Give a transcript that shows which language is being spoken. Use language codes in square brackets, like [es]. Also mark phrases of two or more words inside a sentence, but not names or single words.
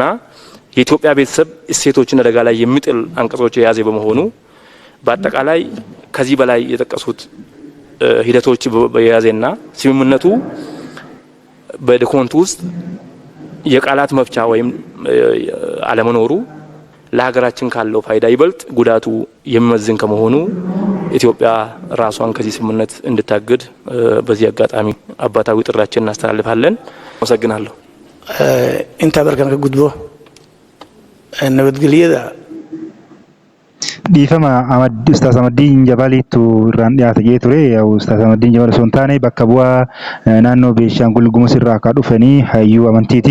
[am] የኢትዮጵያ ቤተሰብ እሴቶችን አደጋ ላይ የሚጥል አንቀጾች የያዘ በመሆኑ በአጠቃላይ ከዚህ በላይ የተጠቀሱት ሂደቶች በያዘና ስምምነቱ በዶክመንቱ ውስጥ የቃላት መፍቻ ወይም አለመኖሩ ለሀገራችን ካለው ፋይዳ ይበልጥ ጉዳቱ የሚመዝን ከመሆኑ ኢትዮጵያ ራሷን ከዚህ ስምምነት እንድታግድ በዚህ አጋጣሚ አባታዊ ጥሪያችንን እናስተላልፋለን። አመሰግናለሁ። [so] inta barkan ka gudbo nabadgelyada [om] dhiifama Ustaaz Ahmadiin Jabaliitu irraan dhiyaate jee ture. Ustaaz Ahmadiin Jabal osoo hin taane bakka bu'aa naannoo Beenshaangul Gumuz irraa akka dhufanii hayyuu amantiiti.